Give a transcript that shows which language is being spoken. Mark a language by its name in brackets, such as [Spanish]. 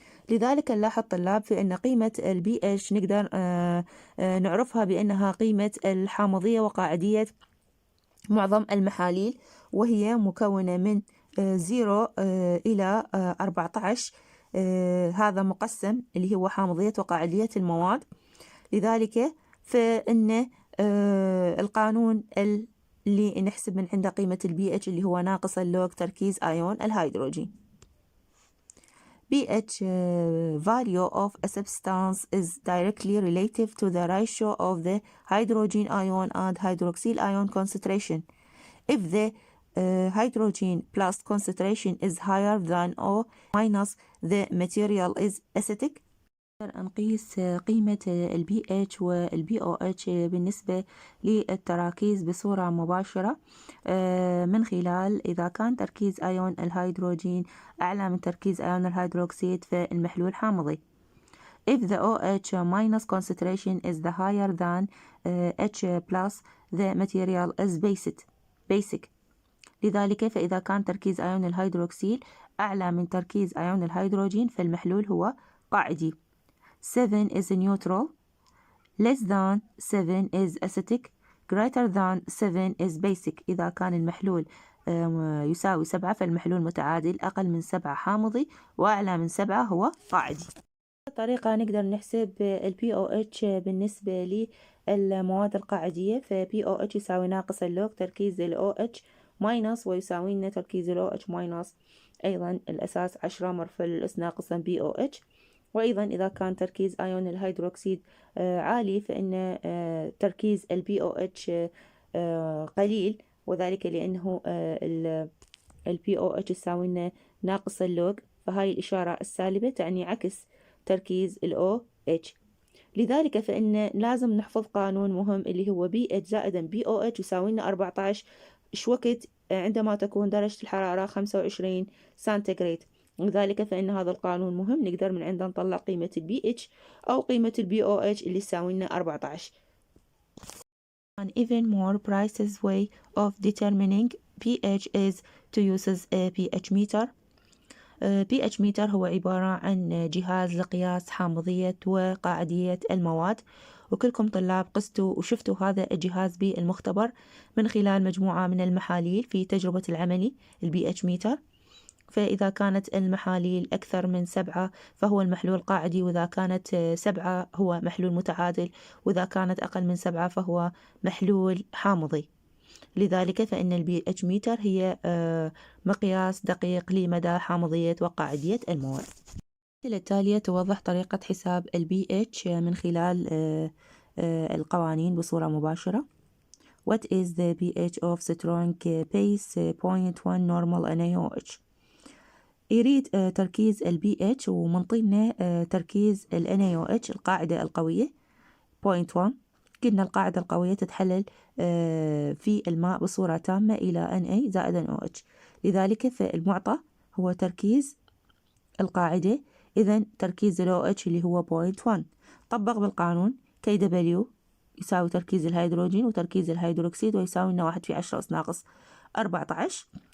[Arabic] لذلك نلاحظ طلاب في أن قيمة ال pH نقدر نعرفها بأنها قيمة الحامضية وقاعدية معظم المحاليل، وهي مكونة من 0 إلى 14. هذا مقسم اللي هو حامضية وقاعدية المواد. لذلك فإن القانون اللي نحسب من عنده قيمة ال pH اللي هو ناقص اللوغ تركيز أيون الهيدروجين. [English] pH value of a substance is directly relative to the ratio of the hydrogen ion and hydroxyl ion concentration. If the hydrogen plus concentration is higher than O minus, the material is acidic. [Arabic] نقيس قيمة ال pH وال pOH بالنسبة للتراكيز بصورة مباشرة من خلال إذا كان تركيز أيون الهيدروجين أعلى من تركيز أيون الهيدروكسيد فالمحلول حامضي. [English] If the OH minus concentration is the higher than H plus, the material is basic. [Arabic] لذلك فإذا كان تركيز أيون الهيدروكسيل أعلى من تركيز أيون الهيدروجين فالمحلول هو قاعدي. [English] 7 is neutral, less than 7 is acidic, greater than 7 is basic. [Arabic] إذا كان المحلول يساوي 7 فالمحلول متعادل، أقل من 7 حامضي، وأعلى من 7 هو قاعدي. طريقة نقدر نحسب ال pOH بالنسبة للمواد القاعدية، ف pOH يساوي ناقص اللوغ تركيز ال OH ماينس ويساوي لنا تركيز ال OH ماينس أيضا الأساس 10 مرفع للأس ناقصا pOH. وأيضا إذا كان تركيز أيون الهيدروكسيد عالي فإن تركيز ال pOH قليل، وذلك لأنه ال pOH يساوي لنا ناقص اللوغ، فهاي الإشارة السالبة تعني عكس تركيز ال OH. لذلك فإن لازم نحفظ قانون مهم اللي هو pH زائدا pOH يساوي لنا 14. إيش وقت عندما تكون درجة الحرارة 25 سنتيغراد. لذلك فإن هذا القانون مهم، نقدر من عنده نطلع قيمة ال pH أو قيمة ال pOH اللي يساوي لنا 14. [English] An even more precise way of determining pH is to use a pH meter. [Arabic] pH meter هو عبارة عن جهاز لقياس حامضية وقاعدية المواد، وكلكم طلاب قستوا وشفتوا هذا الجهاز بالمختبر من خلال مجموعة من المحاليل في تجربة العملي ال pH meter. فإذا كانت المحاليل أكثر من 7 فهو المحلول قاعدي، وإذا كانت 7 هو محلول متعادل، وإذا كانت أقل من 7 فهو محلول حامضي. لذلك فإن ال pH meter هي مقياس دقيق لمدى حامضية وقاعدية المواد. الأمثلة التالية توضح طريقة حساب ال pH من خلال القوانين بصورة مباشرة. [English] What is the pH of strong base 0.1 normal NaOH؟ [Arabic] يريد تركيز ال pH ومنطينا تركيز ال NaOH القاعدة القوية 0.1. قلنا القاعدة القوية تتحلل في الماء بصورة تامة إلى Na زائد NaOH. لذلك فالمعطى هو تركيز القاعدة، إذن تركيز ال OH اللي هو 0.1. طبق بالقانون KW يساوي تركيز الهيدروجين وتركيز الهيدروكسيد ويساوي لنا 1 في 10 أس ناقص 14.